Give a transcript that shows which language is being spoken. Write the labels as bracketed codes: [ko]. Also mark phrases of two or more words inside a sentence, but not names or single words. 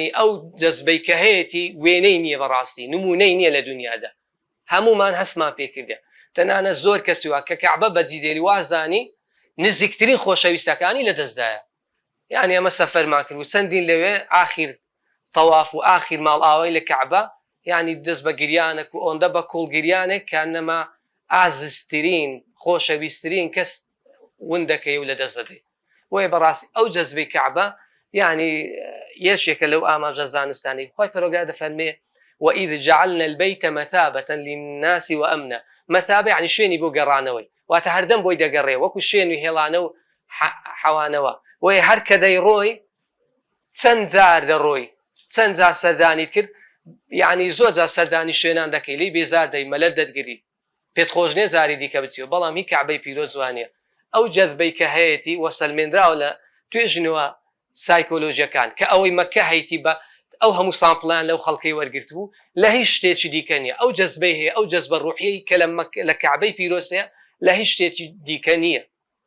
[ckb] ئەو جەذبەی کە هەیەی وێنەی نییە بەڕاستی نمونەی نییە لە دنیادا هەمومان هەستمان پێکردە تەنانە زۆر کەسیوا کە کەعبە بەجیدێری وازانی نزیکترین خۆشەویستەکانی لەدەستدایە یعنی ئەمە سەفەرمان کرد و چەندین لەوێ ئاخیر تەواف و ئاخیر ماڵ ئاوای لە کەعبە یعنی دەست بە گریانێک و ئەوەندە بە کوڵگریانێک کە نەما ئازسترین خۆشەویستترین کەس وندەکەی و لەدەستدەدەی وەیە بەڕاستی ئەو جەذبەی کەعبە یعنی یەکێکە لەو ئاماژە زانستانی خۆی پەروەردگار دەفەرمێ [ar] وإذ جعلنا البيت مثابة للناس وأمنا مثابة يعني [ckb] شوێنی بۆ گەڕانەوەی واتە هەردەم بۆی دەگەڕێ وەکو شوێنی هێڵانە و حەوانەوە وەیە هەر کە دەیڕۆی چەند جار دەڕۆی چەند جار سەردانیت کرد یعنی زۆر جار سەردانی شوێنان دەکەی لی بێزار دەی مەلەت دەتگری پێت خۆش نێ زاری دیکە بچیەوە بەڵام هی کەعبەی پیرۆز وانە ئەو جەذبەی کە هەیەی وەسەلمێنراوە لە توێژنەوە سایکۆلۆژیەکان کە ئەوەی مەکە هەیەی بە ئەو هەموو سامپڵیان لەو خەڵکەی وەرگرت بوو لە هیچ شتێکی دیکە نییە ئەو جەذبەی هەیە ئەو جەذبە ڕوحیەی کە لە کەعبەی پیرۆزەیە لە هیچ شتێکی دیکە نییە